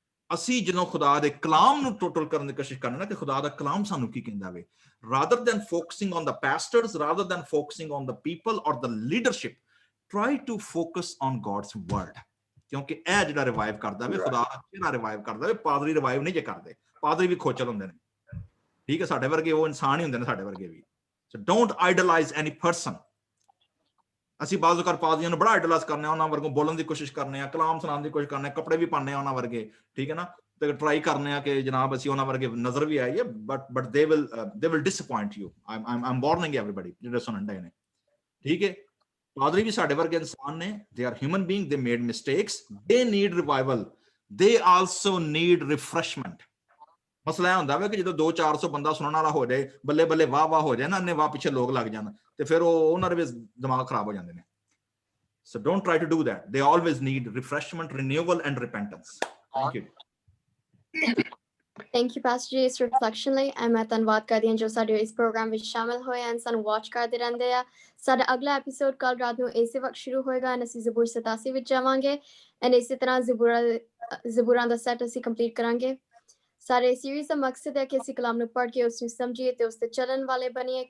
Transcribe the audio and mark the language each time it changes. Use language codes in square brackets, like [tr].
[pa] ਅਸੀਂ ਜਦੋਂ ਖੁਦਾ ਦੇ ਕਲਾਮ ਨੂੰ ਟੋਟਲ ਕਰਨ ਦੀ ਕੋਸ਼ਿਸ਼ ਕਰਨਾ ਨਾ ਕਿ ਖੁਦਾ ਦਾ ਕਲਾਮ ਸਾਨੂੰ ਕੀ ਕਹਿੰਦਾ ਵੇ, [en] rather than focusing on the pastors, rather than focusing on the people or the leadership, try to focus on God's word, [pa] ਕਿਉਂਕਿ ਇਹ ਜਿਹੜਾ ਰਿਵਾਈਵ ਕਰਦਾ ਵੇ, ਖੁਦਾ ਦਾ ਚਿਹਰਾ ਰਿਵਾਈਵ ਕਰਦਾ ਵੇ। ਪਾਦਰੀ ਰਿਵਾਈਵ ਨਹੀਂ ਜੇ ਕਰਦੇ, ਪਾਦਰੀ ਵੀ ਖੋਚਲ ਹੁੰਦੇ ਨੇ। ਠੀਕ ਹੈ, ਸਾਡੇ ਵਰਗੇ ਉਹ ਇਨਸਾਨ ਹੀ ਹੁੰਦੇ ਨੇ, ਸਾਡੇ ਵਰਗੇ ਵੀ। [en] So don't idolize any person. [pa] ਅਸੀਂ ਬਾਜ਼ੂ ਕਰ ਪਾਦਰੀਆਂ ਨੂੰ ਬੜਾ ਆਈਡਲਾਈਜ਼ ਕਰਨੇ ਆ, ਉਹਨਾਂ ਵਰਗੋਂ ਬੋਲਣ ਦੀ ਕੋਸ਼ਿਸ਼ ਕਰਨੇ ਆ, ਕਲਾਮ ਸੁਣਾਉਣ ਦੀ ਕੋਸ਼ਿਸ਼ ਕਰਨੇ ਆ, ਕੱਪੜੇ ਵੀ ਪਾਉਂਦੇ ਆ ਉਹਨਾਂ ਵਰਗੇ। ਠੀਕ ਹੈ ਨਾ, ਤੇ ਟਰਾਈ ਕਰਨੇ ਆ ਕਿ ਜਨਾਬ ਅਸੀਂ ਉਹਨਾਂ ਵਰਗੇ ਨਜ਼ਰ ਵੀ ਆਈਏ, but [en] they will disappoint you. I'm warning everybody [pa] ਜਿਹੜੇ ਸੁਣਨ ਡਏ ਨੇ। ਠੀਕ ਹੈ, ਪਾਦਰੀ ਵੀ ਸਾਡੇ ਵਰਗੇ ਇਨਸਾਨ ਨੇ, [en] they are human being, they made mistakes, they need revival, they also need refreshment। [pa] ਮਸਲਾ ਇਹ ਹੁੰਦਾ ਵਾ ਕਿ ਜਦੋਂ 200-400 ਬੰਦਾ ਸੁਣਨ ਵਾਲਾ ਹੋ ਜਾਏ, ਬੱਲੇ ਬੱਲੇ ਵਾਹ ਵਾਹ ਹੋ ਜਾਏ ਨਾ, ਅੰਨੇ ਵਾਹ ਪਿੱਛੇ ਲੋਕ ਲੱਗ ਜਾਣ, ਤੇ ਫਿਰ ਉਹਨਾਂ ਦੇ ਵੀ ਦਿਮਾਗ ਖਰਾਬ ਹੋ ਜਾਂਦੇ ਨੇ। [en] So don't try to do that. They always need refreshment, renewal and repentance. Thank you. Thank you, Pastor Ji, [pa] ਇਸ ਰਿਫਲੈਕਸ਼ਨ ਲਈ। ਮੈਂ ਧੰਨਵਾਦ ਕਰਦੀ ਹਾਂ ਜੋ ਸਾਡੇ ਇਸ ਪ੍ਰੋਗਰਾਮ ਵਿੱਚ ਸ਼ਾਮਿਲ ਹੋਏ ਹਨ, ਸਾਨੂੰ ਵਾਚ ਕਰਦੇ ਰਹਿੰਦੇ ਆ। ਸਾਡਾ ਅਗਲਾ ਐਪੀਸੋਡ ਕੱਲ ਰਾਤ ਨੂੰ ਇਸੇ ਵਕਤ ਸ਼ੁਰੂ ਹੋਏਗਾ। ਅਸੀਂ ਜ਼ਬੂਰ 87 ਵਿੱਚ ਜਾਵਾਂਗੇ ਐਂਡ ਇਸੇ ਤਰ੍ਹਾਂ ਜ਼ਬੂਰਾਂ ਦਾ ਸੈਟ ਅਸੀਂ ਕੰਪਲੀਟ ਕਰਾਂਗੇ। ਸਾਰੇ ਸੀਰੀਜ਼ ਦਾ ਮਕਸਦ ਹੈ ਕਿ ਅਸੀਂ ਕਲਾਮ ਨੂੰ ਪੜ੍ਹ ਕੇ ਉਸ ਨੂੰ ਸਮਝੀਏ ਤੇ ਉਸ ਤੇ ਚੱਲਣ ਵਾਲੇ ਬਣੀਏ।